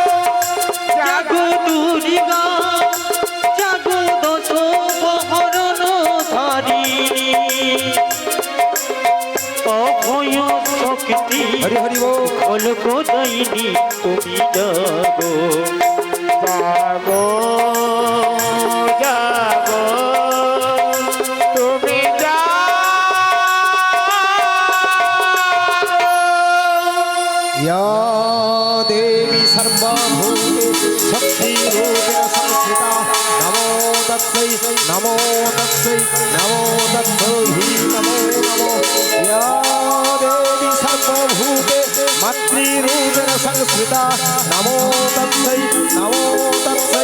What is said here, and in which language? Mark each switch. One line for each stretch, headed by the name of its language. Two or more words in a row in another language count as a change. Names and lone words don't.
Bangla: জাগো দুর্গা জাগো দশ প্রহরণ ধারিণী অভয় শক্তি ফল প্রদায়িনী তুমি জাগো জাগো জাগো তুমি
Sanskrit: या देवी सर्वभूते शक्तिरूपेण संस्थिता नमो तत्सै नमो तत्सै नमो तत्सै नमो नमो या देवी सर्वभूते मातृरूपेण संस्थिता नमो तत्सै नमो तत्सै